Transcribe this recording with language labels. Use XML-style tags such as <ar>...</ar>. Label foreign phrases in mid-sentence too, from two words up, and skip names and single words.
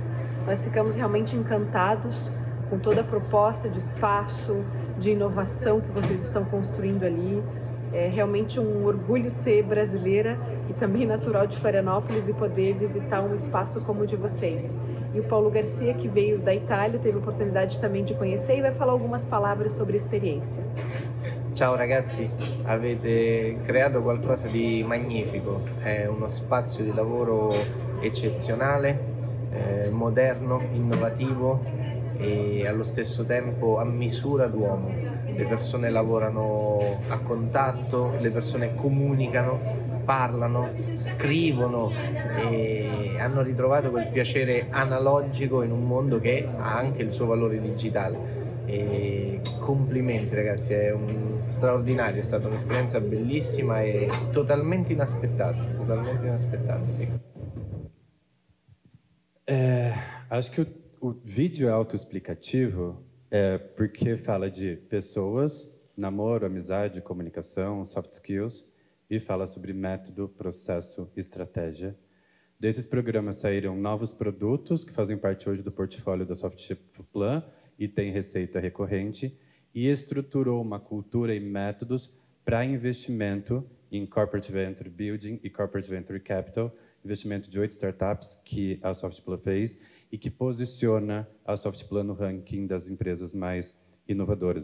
<pt>Nós ficamos realmente encantados com toda a proposta de espaço, de inovação que vocês estão construindo ali. É realmente um orgulho ser brasileira e também natural de Florianópolis e poder visitar um espaço como o de vocês. E o Paulo Garcia, que veio da Itália, teve a oportunidade também de conhecer e vai falar algumas palavras sobre a experiência.</pt> <it>Ciao ragazzi, avete creato qualcosa di magnifico, è uno spazio di lavoro eccezionale, moderno, innovativo e allo stesso tempo a misura d'uomo. Le persone lavorano a contatto, le persone comunicano, parlano, scrivono e hanno ritrovato quel piacere analogico in un mondo che ha anche il suo valore digitale. E complimenti ragazzi, è straordinario, è stata un'esperienza bellissima e totalmente inaspettata, sì.</it> <pt>Acho que o vídeo é autoexplicativo porque fala de pessoas, namoro, amizade, comunicação,</pt> <en>soft skills,</en> <pt>e fala sobre método, processo, estratégia. Desses programas saíram novos produtos que fazem parte hoje do portfólio da Softplan e tem receita recorrente, e estruturou uma cultura e métodos para investimento em</pt> <en>Corporate Venture Building</en> <pt>e</pt> <en>Corporate Venture Capital,</en> <pt>investimento de 8 startups que a Softplan fez e que posiciona a Softplan no ranking das empresas mais inovadoras.</pt>